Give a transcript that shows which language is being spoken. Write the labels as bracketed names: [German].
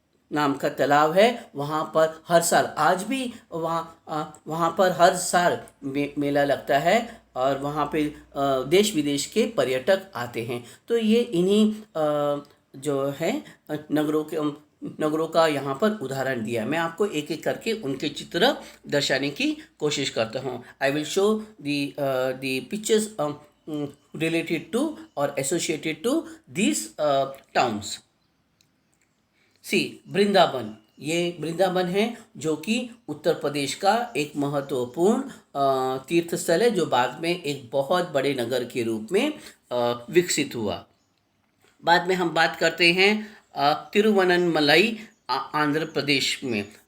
[Hindi] नाम का तालाब है। वहाँ पर हर साल आज भी वहाँ पर हर साल मेला लगता है और वहाँ पे देश विदेश के पर्यटक आते हैं। तो ये इन्हीं जो है नगरों का यहाँ पर उदाहरण दिया है। मैं आपको एक एक करके उनके चित्र दर्शाने की कोशिश करता हूँ। [English] I will show the pictures related to or associated to these towns. [Hindi] सी वृंदावन, ये वृंदावन है जो कि उत्तर प्रदेश का एक महत्वपूर्ण तीर्थ स्थल है, जो बाद में एक बहुत बड़े नगर के रूप में विकसित हुआ। बाद में हम बात करते हैं तिरुवनमलई आंध्र प्रदेश में।